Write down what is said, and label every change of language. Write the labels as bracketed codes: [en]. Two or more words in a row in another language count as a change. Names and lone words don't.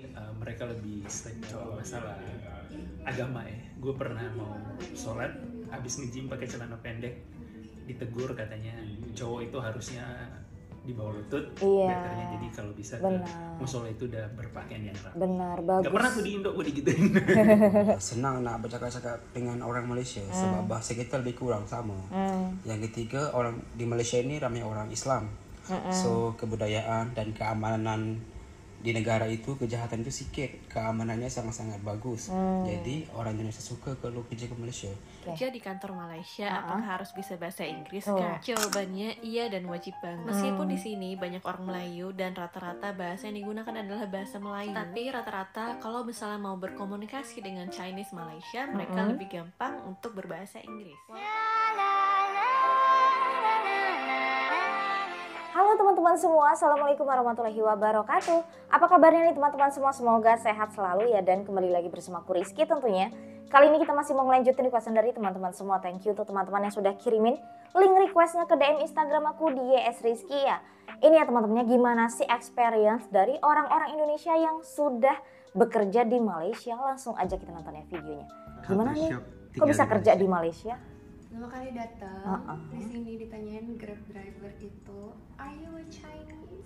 [id] mereka lebih strict kalau masalah agama ya. Gue pernah mau sholat, habis nge-gym pakai celana pendek, ditegur katanya cowok itu harusnya di bawah lutut, betternya jadi kalau bisa ke musola itu udah berpakaian yang rapi. Benar, bagus. Gak pernah tuh di Indo gue digituin. [ms] Senang nak bercakap-cakap dengan orang Malaysia sebab bahasa kita lebih kurang sama. Yang ketiga, orang di Malaysia ini ramai orang Islam. So kebudayaan dan keamanan di negara itu, kejahatan itu sikit, keamanannya sangat-sangat bagus. Jadi orang Indonesia suka kalau kerja ke Malaysia. [id] Kerja di kantor Malaysia, apakah harus bisa bahasa Inggris kah? Jawabannya iya dan wajib banget. Meskipun di sini banyak orang Melayu dan rata-rata bahasa yang digunakan adalah bahasa Melayu. Tapi rata-rata kalau misalnya mau berkomunikasi dengan Chinese Malaysia, mereka lebih gampang untuk berbahasa Inggris. Halo teman-teman semua, [ar] Assalamualaikum warahmatullahi wabarakatuh. [id] Apa kabarnya nih teman-teman semua? Semoga sehat selalu ya, dan kembali lagi bersama aku Rizky tentunya. Kali ini kita masih mau melanjutin requestan dari teman-teman semua. [en] Thank you [id] untuk teman-teman yang sudah kirimin link requestnya ke DM Instagram aku di YSRizky ya. Ini ya teman-temannya, gimana sih experience dari orang-orang Indonesia yang sudah bekerja di Malaysia. Langsung aja kita nonton ya videonya. Gimana nih? Kok bisa kerja di Malaysia? Pertama kali datang di sini ditanyain Grab driver itu, [en] "Are you a Chinese?"